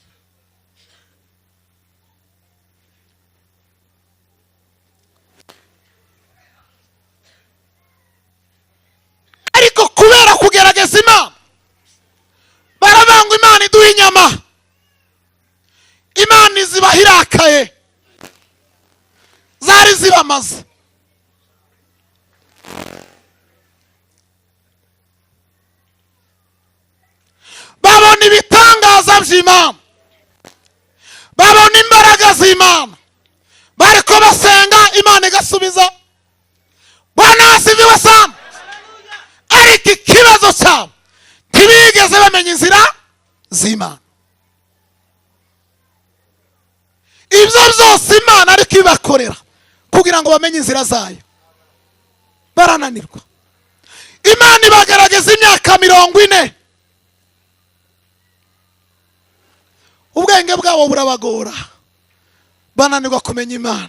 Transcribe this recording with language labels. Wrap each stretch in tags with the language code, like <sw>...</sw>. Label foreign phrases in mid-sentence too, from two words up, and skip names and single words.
<rw>Ariko kubera kugerageza Imana baravanga Imana iduha inyama, Imana izibaha irakaye, zari zibamaze. Babona ibitangaza by'Imana, babona imbaraga z'Imana, bariko basenga Imana igasubiza.</rw> <sw>Bwana asifiwe sana.</sw> <rw>Ariko ikibazo cyabo ntibigeze bamenya inzira z'Imana. Ibyo byose Imana ariko ibakorera kugira ngo bamenye inzira zayo, barananirwa. Imana ibagaragaza imyaka 40, ubwenge bwabo burabagora, bananirwa kumenya Imana.</rw>